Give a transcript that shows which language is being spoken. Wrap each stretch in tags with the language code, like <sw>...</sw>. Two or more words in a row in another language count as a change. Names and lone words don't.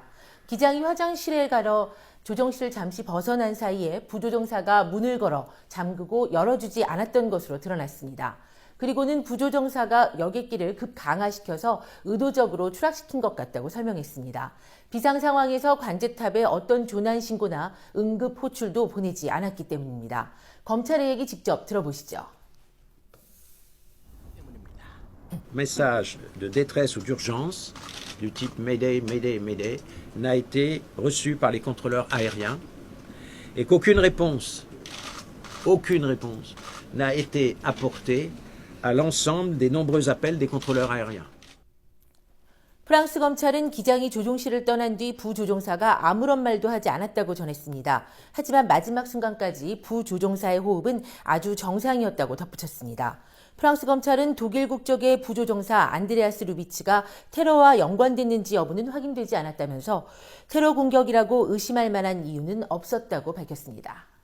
<ko>기장이 화장실에 가러 조종실을 잠시 벗어난 사이에 부조종사가 문을 걸어 잠그고 열어주지 않았던 것으로 드러났습니다. 그리고는 부조종사가 여객기를 급강하시켜서 의도적으로 추락시킨 것 같다고 설명했습니다. 비상 상황에서 관제탑에 어떤 조난 신고나 응급 호출도 보내지 않았기 때문입니다. 검찰의 얘기 직접 들어보시죠.</ko> <fr>Message de détresse ou d'urgence du type</fr> <en>Mayday, Mayday, Mayday</en> <fr>n'a été reçu par les contrôleurs aériens et qu'aucune réponse n'a été apportée à l'ensemble des nombreux appels des contrôleurs aériens.</fr> <ko>프랑스 검찰은 기장이 조종실을 떠난 뒤 부조종사가 아무런 말도 하지 않았다고 전했습니다. 하지만 마지막 순간까지 부조종사의 호흡은 아주 정상이었다고 덧붙였습니다. 프랑스 검찰은 독일 국적의 부조종사 안드레아스 루비치가 테러와 연관됐는지 여부는 확인되지 않았다면서 테러 공격이라고 의심할 만한 이유는 없었다고 밝혔습니다.</ko>